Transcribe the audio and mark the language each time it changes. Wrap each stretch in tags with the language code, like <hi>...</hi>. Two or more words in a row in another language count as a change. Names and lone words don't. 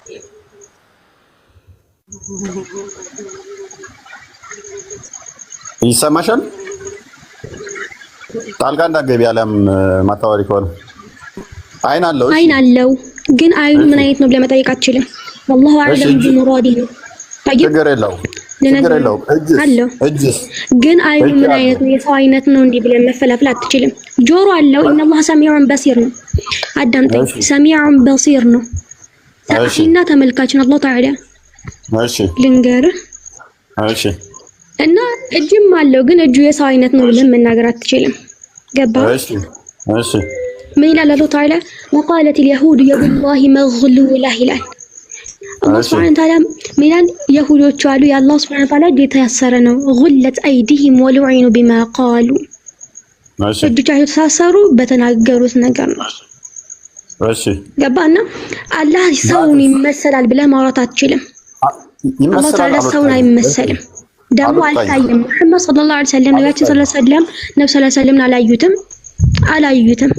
<am>ይሰማሻል? ጣልቃ እንዳትገቢ አለም ማታወሪ ከሆነ አይን አለው። እሺ አይን አለው ግን አይኑ ምን አይነት ነው ብለህ መጠየቅ አትችልም።</am> <ar>والله اعلم بمراده</ar> <am>ነው። ችግር የለውም ችግር የለውም። እጅስ ግን አይኑ ምን አይነት ነው? የሰው አይነት ነው እንዲህ ብለህ መፈላፈል አትችልም። ጆሮ አለው።</am> <ar>ان الله سميع بصير</ar> <am>ነው። አዳምጠኝ።</am> <ar>سميع بصير</ar> <am>ነው። ሰፊና ተመልካች ነው</am> <ar>الله تعالى።</ar> <am>እሺ ልንገርህ። እሺ እና እጅም አለው ግን እጁ የሰው አይነት ነው ብለህ መናገር አትችልም። ገባህ? እሺ እሺ ምን ይላል</am> <ar>الله تعالى? وقالت اليهود يد الله مغلولة ይላል። الله سبحانه وتعالى</ar> <am>ምን ይላል? የሁዶቹ አሉ የአላህ</am> <ar>سبحانه وتعالى</ar> <am>እጅ የታሰረ ነው።</am> <ar>غلت أيديهم ولعنوا بما قالوا</ar> <am>እጆቻቸው ተሳሰሩ በተናገሩት ነገር ነው። እሺ ገባና አላህ ሰውን ይመሰላል ብለህ ማውራት አትችልም።</am> <ar>الله تعالى</ar> <am>ሰውን አይመሰልም። ደግሞ አልታየም። መሐመድ</am> <ar>صلى الله عليه وسلم</ar> <am>ነብያችን</am> <ar>صلى الله عليه وسلم</ar> <am>ነብዩ</am> <ar>صلى الله عليه وسلم</ar> <am>አላዩትም።</am>